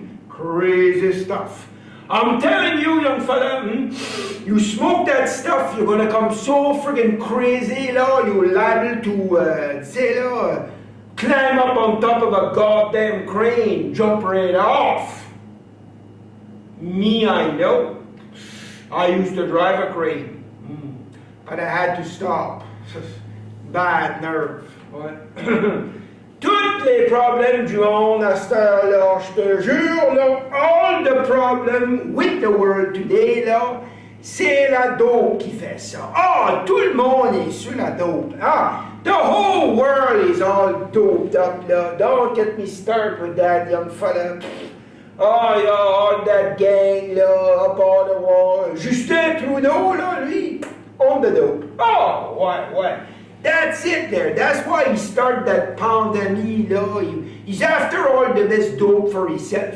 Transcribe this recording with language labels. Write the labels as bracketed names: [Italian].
[English] Crazy stuff. I'm telling you, young fella, you smoke that stuff, you're gonna come so friggin' crazy, là, you're liable to, say, là, climb up on top of a goddamn crane, jump right off. Me, I know. I used to drive a crane, but I had to stop. Bad nerve. Ouais. [French] Tous les problèmes du monde à cette heure-là, je te jure, là, [English] all the problem with the world today, [French] là, c'est la dope qui fait ça. Ah, tout le monde est sur la dope. [English] Ah, the whole world is all doped up, là. Don't get me started with that, young fella. Oh, yeah, all that gang, là, up all the wall. Justin Trudeau, là, lui, on the dope. Oh, ouais. That's it there. That's why he started that pandemic, là. He's after all the best dope for himself.